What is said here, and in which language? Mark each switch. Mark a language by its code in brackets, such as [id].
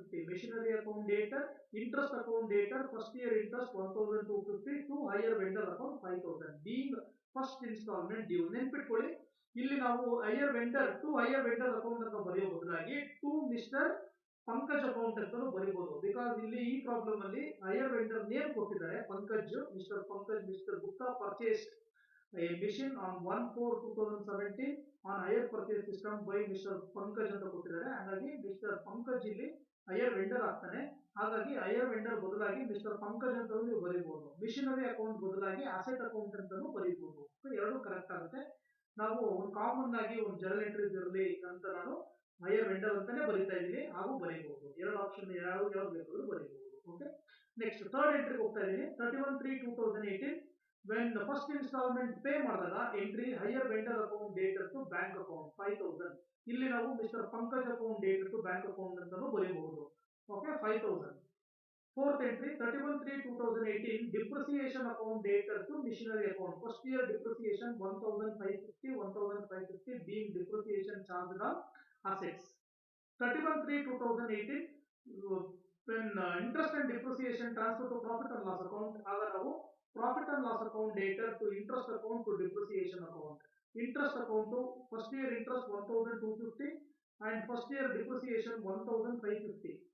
[en] Machinery account data, interest account data, first year interest 1,250 to hire vendor account 5,000 being first instalment due. [kn] ನೆನ್ಪಿಟ್ಕೊಳ್ಳಿ, ಇಲ್ಲಿ ನಾವು higher vendor account ಅಂತ ಬರೆಯೋ ಬದಲಾಗಿ to mister Pankaj account ಅಂತ ಬರೀಬಹುದು. Because ಇಲ್ಲಿ ಈ ಪ್ರಾಬ್ಲಮ್ ಅಲ್ಲಿ ಹೈಯರ್ ವೆಂಡರ್ ನೇಮ್ ಕೊಟ್ಟಿದ್ದಾರೆ Pankaj. [en] mister Gupta purchase a machine on 1/4/2017 on higher purchase system by mister Pankaj [kn] ಅಂತ ಕೊಟ್ಟಿದ್ದಾರೆ. ಹಾಗಾಗಿ ಮಿಸ್ಟರ್ ಪಂಕಜ್ ಇಲ್ಲಿ ಹೈಯರ್ ವೆಂಡರ್ ಆಗ್ತಾನೆ. ಹಾಗಾಗಿ ಹೈಯರ್ ವೆಂಡರ್ ಬದಲಾಗಿ ಮಿಸ್ಟರ್ ಪಂಕಜ್ ಅಂತ ನೀವು ಬರೀಬಹುದು. ಮಿಷನರಿ ಅಕೌಂಟ್ ಬದಲಾಗಿ ಅಸೆಟ್ ಅಕೌಂಟ್ ಅಂತಾನು ಬರೀಬಹುದು. ಎರಡು ಕರೆಕ್ಟ್ ಆಗುತ್ತೆ. ನಾವು ಒಂದು ಕಾಮನ್ ಆಗಿ ಒಂದು ಜರ್ನಲ್ ಎಂಟ್ರೀಸ್ ಇರಲಿ ಅಂತ ನಾನು ಹೈಯರ್ ವೆಂಡರ್ ಅಂತಾನೆ ಬರೀತಾ ಇದ್ದೀನಿ, ಹಾಗೂ ಬರೀಬಹುದು. ಎರಡು ಆಪ್ಷನ್ ಯಾವ್ದು ಬೇಕಾದ್ರೂ ಬರೀಬಹುದು. ಓಕೆ, ನೆಕ್ಸ್ಟ್ ಥರ್ಡ್ ಎಂಟ್ರಿ ಹೋಗ್ತಾ ಇದ್ದೀನಿ. [en] 31/3/2018 when the first installment pay [kn] ಮಾಡಿದಾಗ [en] Entry hire vendor account data to bank account 5,000. [kn] ಇಲ್ಲಿ ನಾವು mister Pankaj account data to bank account ಅಂತಾನು ಬರೀಬಹುದು. Okay, 5,000. [en] Fourth entry 31/3/2018 depreciation account data to machinery account. First year depreciation 1,550 being depreciation charged on assets. 31/3/2018 when interest and depreciation transfer to profit and loss account, [kn] ಆಗ ನಾವು [en] Profit and loss account data to interest account to depreciation account. Interest account first year interest 1,250 and first year depreciation 1,550.